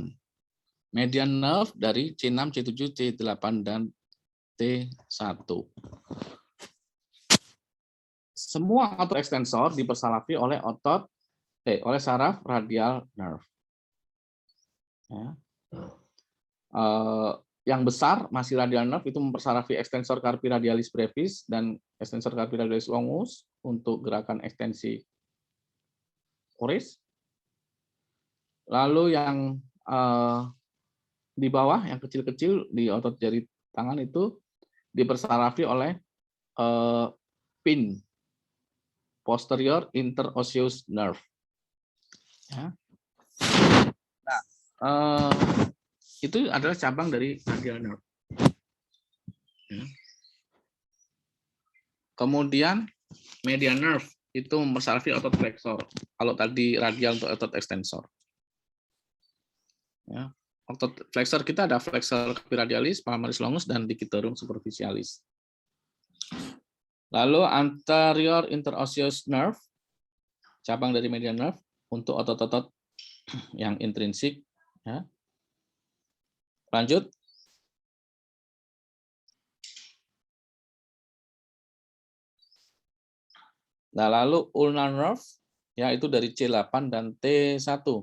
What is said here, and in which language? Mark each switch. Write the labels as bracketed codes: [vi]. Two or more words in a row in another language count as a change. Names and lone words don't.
[en] Median nerve [id] dari [en] C6, C7, C8, dan T1. [id] Semua otot ekstensor dipersarafi oleh oleh saraf [en] radial nerve. [id] Ya. Yang besar masih [en] radial nerve [id] itu mempersarafi [la] extensor carpi radialis brevis [id] dan [la] extensor carpi radialis longus [id] untuk gerakan ekstensi oris. Lalu yang di bawah, yang kecil-kecil di otot jari tangan itu dipersarafi oleh PIN, [en] posterior interosseous nerve. [id] Ya. Nah, itu adalah cabang dari [en] radial nerve. [id] Ya. Kemudian [en] median nerve [id] itu mempersalvi otot flexor. Kalau tadi radial untuk otot extensor. Ya. Otot flexor kita ada [la] flexor radialis, palmaris longus, dan digitorum superficialis. [id] Lalu [en] anterior interosseous nerve, [id] cabang dari [en] median nerve [id] untuk otot-otot yang intrinsik. Ya. Lanjut. Nah, lalu [en] ulnar nerve, [id] ya itu dari C8 dan T1.